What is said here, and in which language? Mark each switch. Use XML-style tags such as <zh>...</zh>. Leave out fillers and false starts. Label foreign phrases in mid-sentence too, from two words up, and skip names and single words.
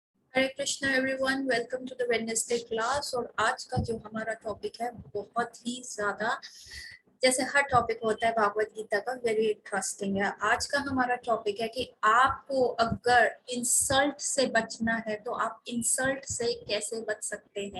<en>Hare Krishna everyone, welcome to the Wednesday class.</en> <hi>और आज का जो हमारा टॉपिक है बहुत ही ज्यादा, जैसे हर टॉपिक होता है भागवत गीता का,</hi> <en>very interesting</en> <hi>है। आज का हमारा टॉपिक है कि आपको अगर इंसल्ट से बचना है तो आप इंसल्ट से कैसे बच सकते हैं।</hi>